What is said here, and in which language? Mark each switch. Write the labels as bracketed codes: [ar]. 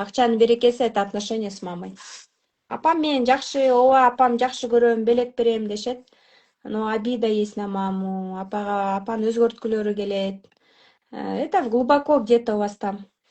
[ky] Акчанын берекеси [ru] это отношения с мамой. [ky] Апам менен жакшы, ооба апам жакшы көрөм, белек берем дешет. [ru] Но обида есть на маму, [ky] апаны өзгөрткүлөрү келет. [ru] Это глубоко где-то у вас там.